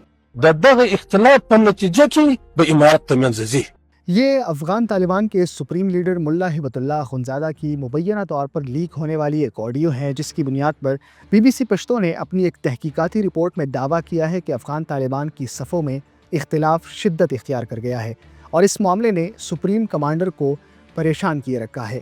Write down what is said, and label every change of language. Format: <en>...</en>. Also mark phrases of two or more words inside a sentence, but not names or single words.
<ps>د دغه اختلاف په نتیجه کې به امارت ته منځ ځي.</ps> <ur>یہ افغان طالبان کے سپریم لیڈر ملا ہبت اللہ اخندزادہ کی مبینہ طور پر لیک ہونے والی ایک آڈیو ہے، جس کی بنیاد پر بی بی سی پشتو نے اپنی ایک تحقیقاتی رپورٹ میں دعویٰ کیا ہے کہ افغان طالبان کی صفوں میں اختلاف شدت اختیار کر گیا ہے اور اس معاملے نے سپریم کمانڈر کو پریشان کیے رکھا ہے۔</ur>